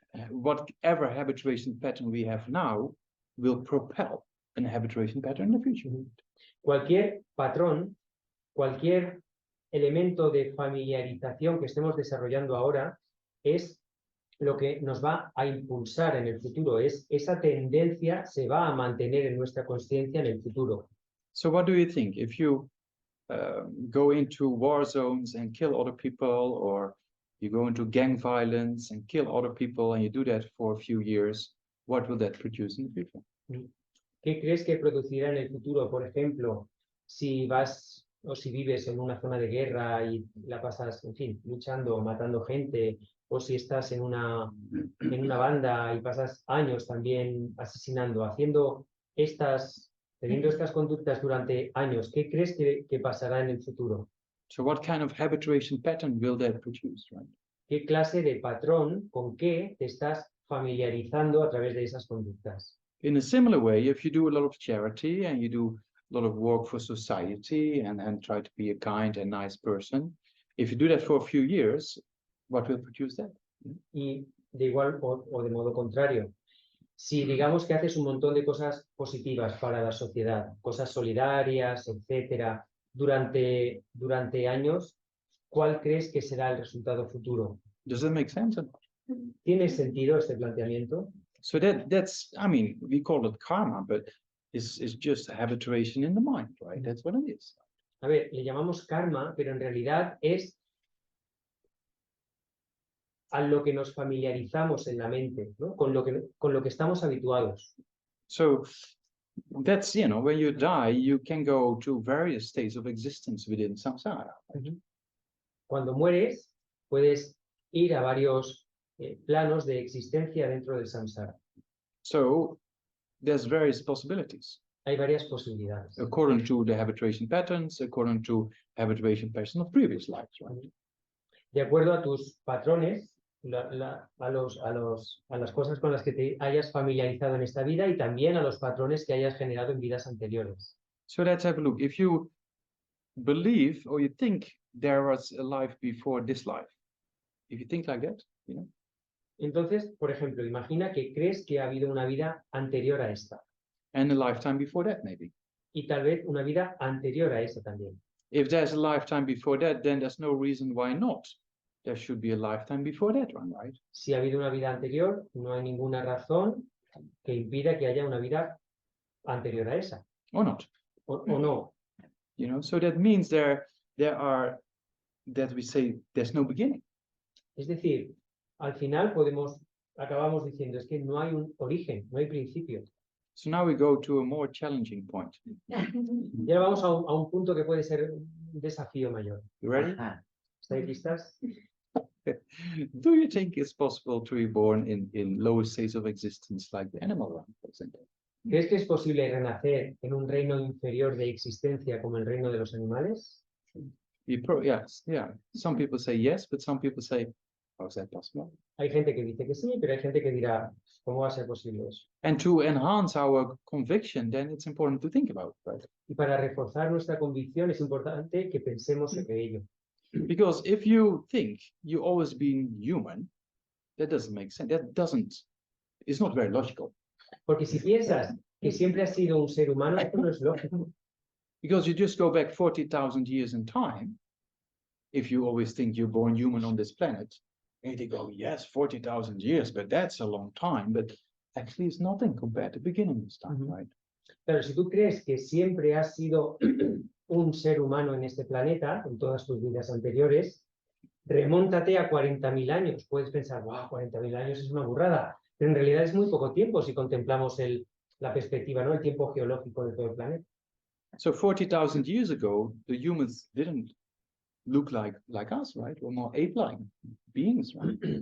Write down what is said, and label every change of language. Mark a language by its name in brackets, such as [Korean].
[English] Whatever habituation pattern we have now will propel an habituation pattern in the future. [Spanish] Cualquier patrón, cualquier elemento de familiarización que estemos desarrollando ahora es lo que nos va a impulsar en el futuro, es esa tendencia se va a mantener en nuestra consciencia en el futuro. [English] So what do you think? If you go into war zones and kill other people, or you go into gang violence and kill other people, and you do that for a few years, what will that produce in the future? [Spanish] ¿Qué crees que producirá en el futuro? Por ejemplo, si vas o si vives en una zona de guerra y la pasas, en fin, luchando o matando gente, o si estás en una banda y pasas años también asesinando, teniendo estas conductas durante años, ¿qué crees que pasará en el futuro? [English] So what kind of habituation pattern will that produce, right? [Spanish] ¿Qué clase de patrón, con qué te estás familiarizando a través de esas conductas? [English] In a similar way, if you do a lot of charity and you do a lot of work for society and try to be a kind and nice person, if you do that for a few years, what will produce that? [Spanish] Y de igual o de modo contrario, si digamos que haces un montón de cosas positivas para la sociedad, cosas solidarias, etcétera, durante años, ¿cuál crees que será el resultado futuro? [English] Does that make sense? [Spanish] ¿Tiene sentido este planteamiento? [English] So that's, I mean, we call it karma, but it's just a habituation in the mind, right? That's what it is. [Spanish] A ver, le llamamos karma, pero en realidad es a lo que nos familiarizamos en la mente, ¿no? Con lo que estamos habituados. [English] So that's, you know, when you die, you can go to various states of existence within samsara. [Spanish] Cuando mueres, puedes ir a varios planos de existencia dentro del samsara. [English] So there's various possibilities [Spanish] Hay varias posibilidades. [English] according to the habituation patterns, according to habituation patterns of previous lives, right? [Spanish] De acuerdo a tus patrones, a las cosas con las que te hayas familiarizado en esta vida y también a los patrones que hayas generado en vidas anteriores. [English] So let's have a look. If you believe or you think there was a life before this life, if you think like that, you know. [Spanish] Entonces, por ejemplo, imagina que crees que ha habido una vida anterior a esta [English] And a lifetime before that, maybe. [Spanish] y tal vez una vida anterior a esta también. [English] If there's a lifetime before that, then there's no reason why not. There should be a lifetime before that one, right? [Spanish] Si ha habido una vida anterior, no hay ninguna razón que impida que haya una vida anterior a esa. [English] Or not. [Spanish] O no. [English] You know, so that means there are, that we say there's no beginning. [Spanish] Es decir, al final acabamos diciendo es que no hay un origen, no hay principio. [English] So now we go to a more challenging point. [Spanish] Y ahora vamos a un punto que puede ser un desafío mayor. [English] You ready? [Spanish] ¿Estáis listas? [English] Do you think it's possible to be born in lower states of existence like the animal realm, for example? [Spanish] ¿Crees que es posible renacer en un reino inferior de existencia como el reino de los animales? [English] Yes, yeah. Some people say yes, but some people say, how is that possible? [Spanish] Hay gente que dice que sí, pero hay gente que dirá, ¿cómo va a ser posible eso? [English] And to enhance our conviction, then it's important to think about it, right? [Spanish] Y para reforzar nuestra convicción es importante que pensemos sobre ello. [English] Because if you think you always been human, that doesn't make sense. It's not very logical. [Spanish] Porque si piensas que siempre has sido un ser humano, esto no es lógico. [English] Because you just go back 40,000 years in time, if you always think you're born human on this planet, and they go, yes, 40,000 years, but that's a long time. But actually, it's nothing compared to beginning this time, right? [Spanish] Pero si tú crees que siempre has sido un ser humano en este planeta, en todas tus vidas anteriores, remóntate a 40.000 años. Puedes pensar, wow, 40.000 años es una burrada. Pero en realidad es muy poco tiempo si contemplamos la perspectiva, ¿no? El tiempo geológico de todo el planeta. [English] So 40,000 years ago, the humans didn't look like us, right? Or more ape-like beings, right?